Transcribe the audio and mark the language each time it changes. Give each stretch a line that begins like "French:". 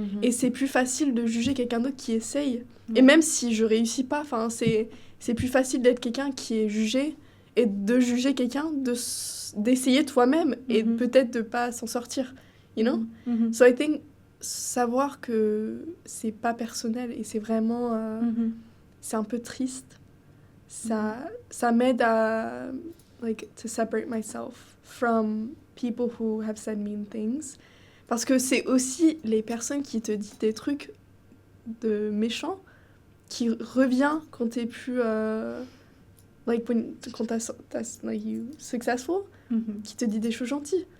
French: Et c'est plus facile de juger quelqu'un d'autre qui essaye. Et même si je réussis pas, enfin, c'est plus facile d'être quelqu'un qui est jugé et de juger quelqu'un, d'essayer toi-même et peut-être de pas s'en sortir,
English: you know? So I think
French: savoir que c'est pas personnel et c'est vraiment... c'est un peu triste. Ça m'aide à...
English: like, to separate myself from people who have said mean things.
French: Parce que c'est aussi les personnes qui te disent des trucs de méchants qui revient quand t'es plus... like, quand t'as like,
English: you successful,
French: qui te dit des choses gentilles.